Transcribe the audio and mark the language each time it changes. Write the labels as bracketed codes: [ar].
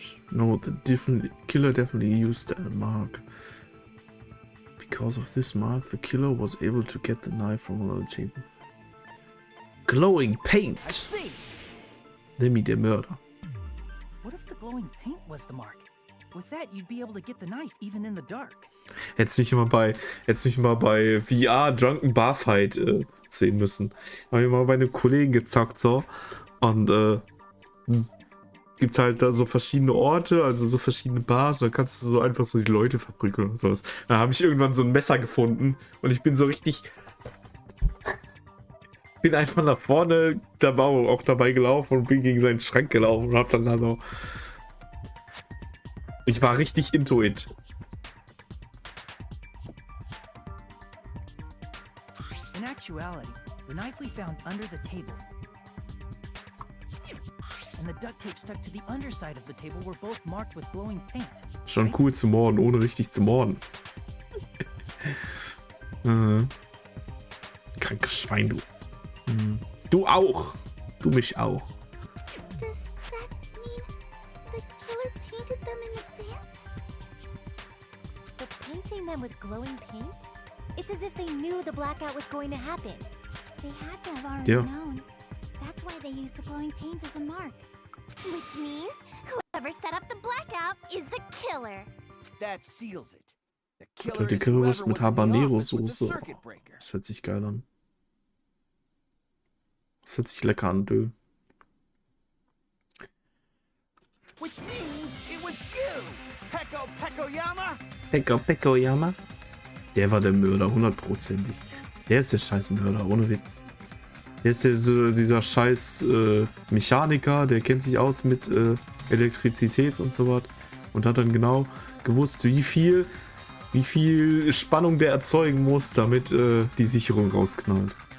[en] No, the killer definitely used a mark. Because of this mark, the killer was able to get the knife from another table. Glowing paint. I see. [de] Nämlich der Mörder. [en] What if the glowing paint was the mark? With that, you'd be able to get the knife even in the dark. [de] Hättest mich mal bei VR Drunken Bar Fight sehen müssen. Habe ich mal bei einem Kollegen gezockt so und gibt halt da so verschiedene Orte, also so verschiedene Bars, da kannst du so einfach so die Leute verprügeln und sowas. Da habe ich irgendwann so ein Messer gefunden und ich bin so richtig bin einfach nach vorne auch dabei gelaufen und bin gegen seinen Schrank gelaufen und hab dann so. Ich war richtig [en] into it. In actuality, the knife we found under the table and the duct tape stuck to the underside of the table were both marked with glowing paint. [de] Schon cool zu morden, ohne richtig zu morden. Krankes Schwein, du. Du auch. Du mich auch. [en] Does that mean the killer painted them in advance? But painting them with glowing paint? It's as if they knew the blackout was going to happen. They had to have already known. That's why they used the glowing paint as a mark. Which means whoever set up the blackout is the killer. That seals it. The [de] killer die Currywurst mit Habanero-Soße. Das hört sich geil an. Das hört sich lecker an, Dö. [en] Which means it was you, Peko-Peko-Yama. [de] Peko-Peko-Yama? Der war der Mörder, 100%. Der ist der scheiß Mörder, ohne Witz. Der ist dieser scheiß Mechaniker, der kennt sich aus mit Elektrizität und so was. Und hat dann genau gewusst, wie viel Spannung der erzeugen muss, damit die Sicherung rausknallt.